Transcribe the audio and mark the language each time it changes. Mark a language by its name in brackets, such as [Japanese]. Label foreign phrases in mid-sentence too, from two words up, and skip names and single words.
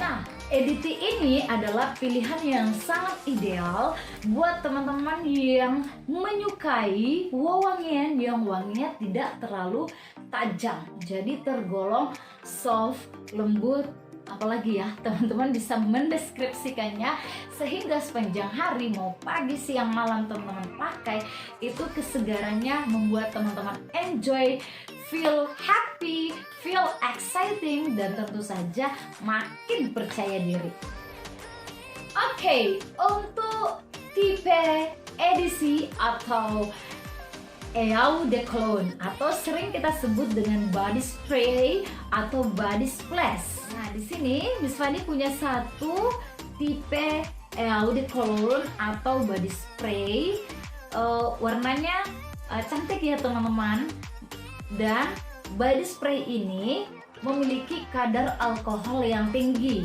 [Indonesian] Nah, EDT ini adalah pilihan yang sangat ideal buat teman-teman yang menyukai wewangian yang wanginya tidak terlalu tajam, jadi tergolong soft, lembut. Apalagi ya, teman-teman bisa mendeskripsikannya sehingga sepanjang hari, mau pagi, siang, malam teman-teman pakai, itu kesegarannya membuat teman-teman [English] enjoy, feel happy, feel exciting, [Indonesian] dan tentu saja makin percaya diri. Oke, untuk tipe edisi atau [French] Eau de Cologne [Indonesian] atau sering kita sebut dengan [English] body spray [Indonesian] atau [English] body splash. [Indonesian] Nah, di sini Miss Fanny punya satu tipe [French] Eau de Cologne [Indonesian] atau [English] body spray. [Indonesian] Warnanya cantik ya teman-teman. Dan [English] body spray [Indonesian] ini memiliki kadar alkohol yang tinggi.